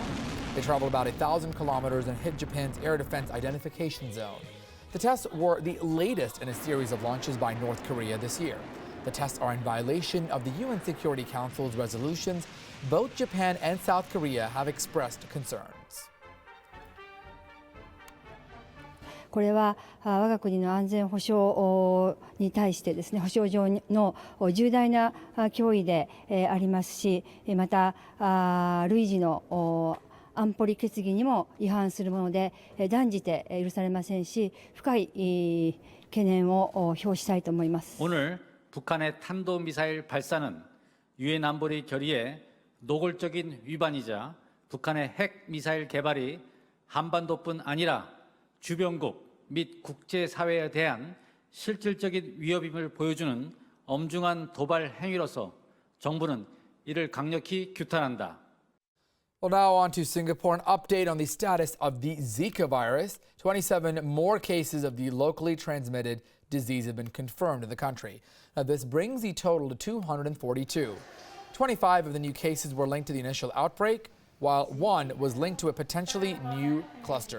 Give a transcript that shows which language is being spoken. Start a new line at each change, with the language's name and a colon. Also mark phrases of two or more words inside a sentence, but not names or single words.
English: They traveled about 1,000 kilometers and hit Japan's air defense identification zone. The tests were the latest in a series of launches by North Korea this year. The tests are in violation of the UN Security Council's resolutions. Both Japan and South Korea have expressed concerns.
Japanese: これは我が国の安全保障に対してですね、保障上の重大な脅威でありますし、また類似の安保理決議にも違反するもので断じて許されませんし、深い懸念を表したいと思います。
Korean: 오늘 북한의 탄도미사일 발사는 유엔 안보리 결의의 노골적인 위반이자 북한의 핵 미사일 개발이 한반도뿐 아니라 주변국 및 국제사회에 대한 실질적인 위협임을 보여주는 엄중한 도발 행위로서 정부는 이를 강력히 규탄한다.
English: Well, now on to Singapore. An update on the status of the Zika virus. 27 more cases of the locally transmitted disease have been confirmed in the country. Now, this brings the total to 242. 25 of the new cases were linked to the initial outbreak, while 1 was linked to a potentially new cluster.